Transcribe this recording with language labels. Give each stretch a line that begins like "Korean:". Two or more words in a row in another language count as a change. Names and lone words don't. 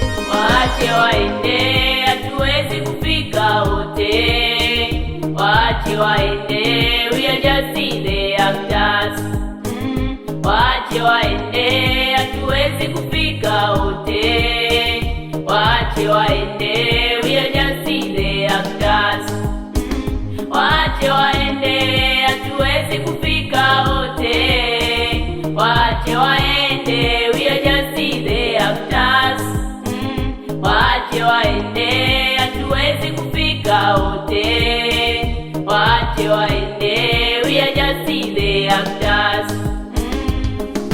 Swahili: Waache waende, hatuwezi kufika wote. Waache waende,
English: we are just in the actors. Mm.
Swahili: Waache waende, hatuwezi kufika wote. Waache waende,
English: we are just in the actors.
Swahili: Mm, waache waende, hatuwezi kufika wote. Waache waende,
English: we are just the actors.
Swahili: Mm, waache waende, hatuwezi kufika wote. Waache waende,
English: we are just the actors. Mm.